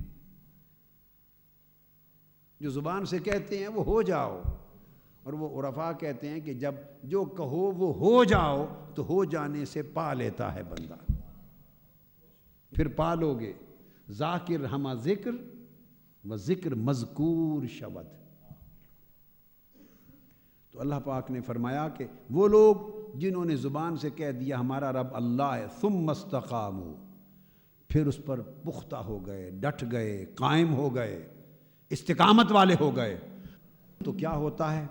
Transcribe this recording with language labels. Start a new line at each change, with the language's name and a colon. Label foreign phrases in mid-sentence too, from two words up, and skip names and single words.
Urdu: جو زبان سے کہتے ہیں وہ ہو جاؤ، اور وہ عرفاء کہتے ہیں کہ جب جو کہو وہ ہو جاؤ تو ہو جانے سے پا لیتا ہے بندہ. پھر پالو گے.
Persian: ذاکر ہمہ ذکر و ذکر مذکور شود.
Urdu: تو اللہ پاک نے فرمایا کہ وہ لوگ جنہوں نے زبان سے کہہ دیا ہمارا رب اللہ ہے،
Arabic: ثم استقاموا،
Urdu: پھر اس پر پختہ ہو گئے، ڈٹ گئے، قائم ہو گئے، استقامت والے ہو گئے، تو کیا ہوتا ہے؟